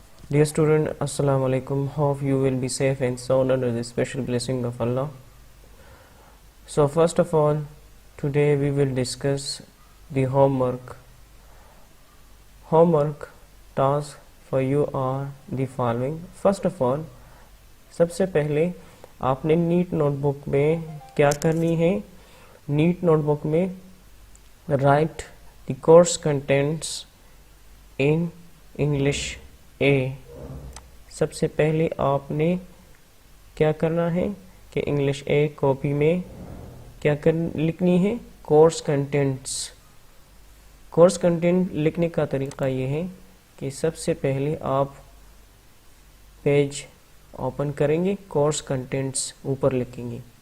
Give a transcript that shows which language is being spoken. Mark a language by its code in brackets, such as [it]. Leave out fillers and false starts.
[en] Dear student, Assalamu alaikum. Hope you will be safe and sound under the special blessing of Allah. So first of all, today we will discuss the homework. Homework tasks for you are the following. First of all, [ur] سب سے پہلے آپ نے net note book میں کیا کرنی ہے. Net note book میں [en] write the course contents in English A. [ur] سب سے پہلے آپ نے کیا کرنا ہے کہ انگلش اے کاپی میں کیا لکھنی ہے کورس کنٹینٹس. کورس کنٹینٹ لکھنے کا طریقہ یہ ہے کہ سب سے پہلے آپ پیج اوپن کریں گے, کورس کنٹینٹس اوپر لکھیں گے.